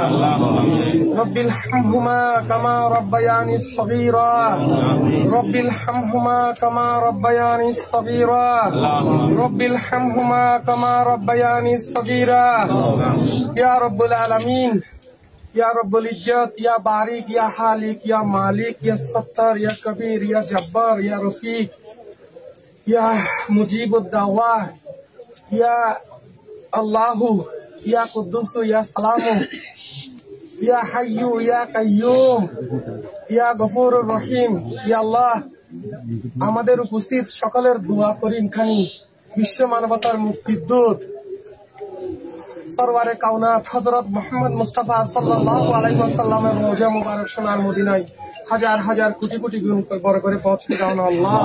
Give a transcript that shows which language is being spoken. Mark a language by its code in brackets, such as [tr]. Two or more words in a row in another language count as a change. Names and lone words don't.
[ar] رب ارحمهما كما ربياني صغيرا. رب ارحمهما كما ربياني صغيرا. رب ارحمهما كما ربياني صغيرا. يا رب العالمين، يا رب العزة يا بارئ يا خالق يا مالك يا ستار يا كبير يا جبار يا رفيق يا مجيب الدعوة يا الله يا قدوس يا سلام يا حي يا قيوم يا غفور الرحيم. يا الله [bn] আমাদের উপস্থিত সকলের দোয়া করিম খানি বিশ্ব মানবতার মুক্তির দূত সরওয়ারে কাওনাত হযরত মুহাম্মদ মুস্তাফা [ar] صلى الله عليه [bn] ওয়াসাল্লামের রওজা মুবারক সোনার মদিনায় হাজার হাজার কোটি কোটি গুণ বড় করে পৌঁছে দাও না আল্লাহ।